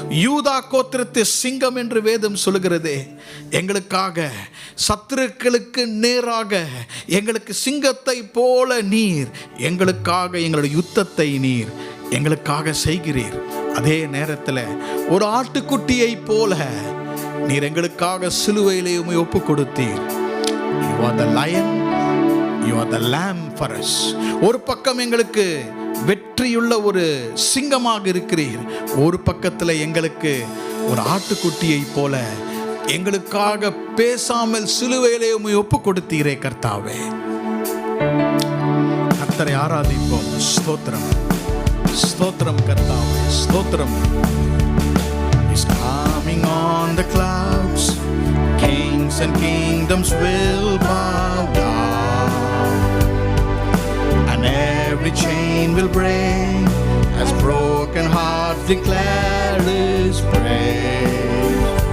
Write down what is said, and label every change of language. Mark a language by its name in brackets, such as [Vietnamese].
[Tamil] யூதா கோத்திரத்து சிங்கம் என்று வேதம் சொல்லுகிறதே. எங்களுக்காக சத்துருக்களுக்கு நேராக எங்களுக்கு சிங்கத்தை போல நீர் எங்களுக்காக எங்களுடைய யுத்தத்தை நீர் எங்களுக்காக செய்கிறீர். அதே நேரத்தில் ஒரு ஆட்டுக்குட்டியை போல நீர் எங்களுக்காக சிலுவையிலே உம்மை ஒப்பு கொடுத்தீர். [English] You are the lion, you are the lamb for us. [Tamil] ஒரு பக்கம் எங்களுக்கு வெற்றியுள்ள ஒரு சிங்கமாக இருக்கிறீர், ஒரு பக்கத்தில் எங்களுக்கு ஒரு ஆட்டுக்குட்டியை போல எங்களுக்காக பேசாமல் சிலுவையிலே உம்மை ஒப்பு கொடுத்தீரே கர்த்தாவே. கர்த்தரை ஆராதிப்போம். ஸ்தோத்திரம், ஸ்தோத்திரம் கர்த்தாவே, ஸ்தோத்திரம். [English] He's coming on the clouds, kings and kingdoms will bow down, and every chain will break as broken hearts declare His praise.